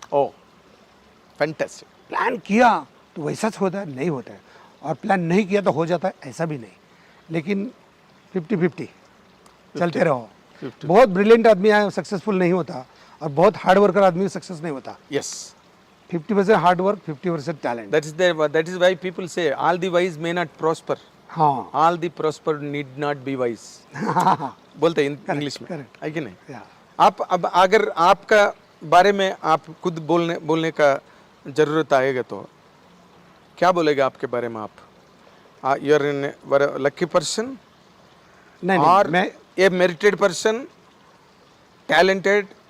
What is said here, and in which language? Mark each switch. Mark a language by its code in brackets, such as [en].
[en] Oh, fantastic. [hi] Plan किया तो वैसा होता है, नहीं होता है, और प्लान नहीं किया तो हो जाता है, ऐसा भी नहीं। लेकिन 50-50 चलते रहो। बहुत ब्रिलियंट आदमी है सक्सेसफुल नहीं होता, और बहुत हार्ड वर्कर आदमी सक्सेस नहीं होता। [en] yes, [hi] 50% hard work, 50% talent. [en] that is why people say all the wise may not prosper, [hi] हाँ [en] all the prosper need not be wise, [hi] बोलते हैं इंग्लिश में, [en] correct. [hi] है कि नहीं? या आप अब अगर आपका बारे में आप खुद बोलने का जरूरत आएगा तो क्या बोलेगा आपके बारे में? [en] आप you are in lucky person [hi] नहीं और मैं [en] A merited person, talented?